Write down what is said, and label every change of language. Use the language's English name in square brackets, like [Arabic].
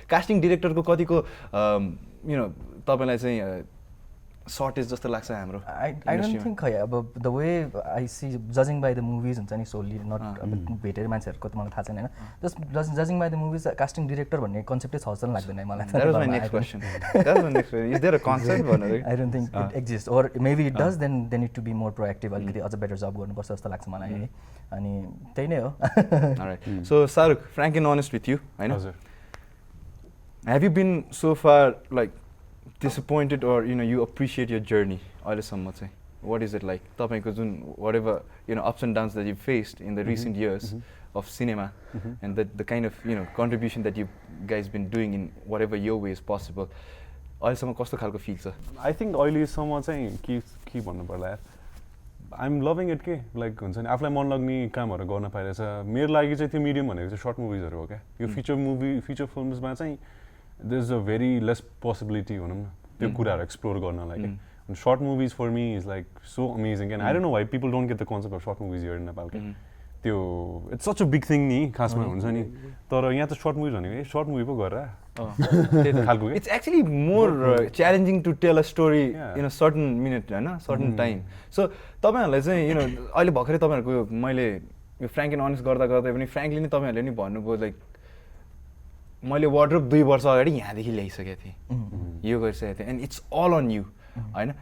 [Nepali] Casting डिरेक्टरको कतिको [English] you know [Nepali] तपाईलाई चाहिँ सर्टेज जस्तो लाग्छ हाम्रो. [English] I don't think [Nepali] खै अब [English] the way I C जजिङ by the movies [Nepali] हुन्छ नि [English] solely not [Nepali] अब भेटेर मान्छेहरूको त मलाई थाहा छैन हैन. [English] just जजिङ by the movies casting director [Nepali] भन्ने कन्सेप्टै छ जस्तो लाग्दैन मलाई. [English] That was my next question. Is there a concept [Nepali] भनेर? [English] I don't think it exists or maybe it does, then they need to be more proactive. [Nepali] अलिकति अझ better जब गर्नुपर्छ जस्तो लाग्छ मलाई है. अनि त्यही नै हो. [English] Alright. So Saruk, frank and honest with you, I know. Have you been so far like disappointed or you know you appreciate your journey [Nepali] अहिलेसम्म चाहिँ? [English] What is it like? [Nepali] तपाईको जुन [English] whatever you know ups and downs that you've faced in the recent years of cinema and the kind of you know contribution that you guys been doing in whatever your way is possible. [Nepali] अहिलेसम्म कस्तो खालको feel छ? [English] I think [Nepali] अहिलेसम्म चाहिँ के भन्नु पर्ला यार [English] I am loving it [Nepali] के लाइक हुन्छ नि आफूलाई मन लाग्ने कामहरू गर्न पाइरहेछ. मेरो लागि चाहिँ त्यो मिडियम भनेको चाहिँ सर्ट मुभिजहरू हो क्या. यो फिचर फिल्म्समा चाहिँ [English] there is a very less possibility [Nepali] भनौँ न त्यो कुराहरू एक्सप्लोर गर्नलाई क्या. [English] And short movies for me is like so amazing and I don't know why people don't get the concept of short movies here in Nepal. [Nepali] त्यो [English] it's such a big thing [Nepali] नि खासमा हुन्छ नि तर यहाँ त short movies भनेको short movie पो गरेर त्यही खालको के. [English] It's actually more challenging to tell a story in a certain minute [Nepali] हैन [English] certain time. [Nepali] So तपाईहरुलाई चाहिँ [English] you know [Nepali] अहिले भर्खरै तपाईहरुको मैले यो frank and honest गर्दा पनि frankly नि तपाईहरुले नि भन्नुभयो लाइक मैले वार्डरोब 2 वर्ष अगाडि यहाँदेखि ल्याइसकेको थिएँ यो गरिसकेको थिएँ [English] and it's all on you [Nepali] हैन.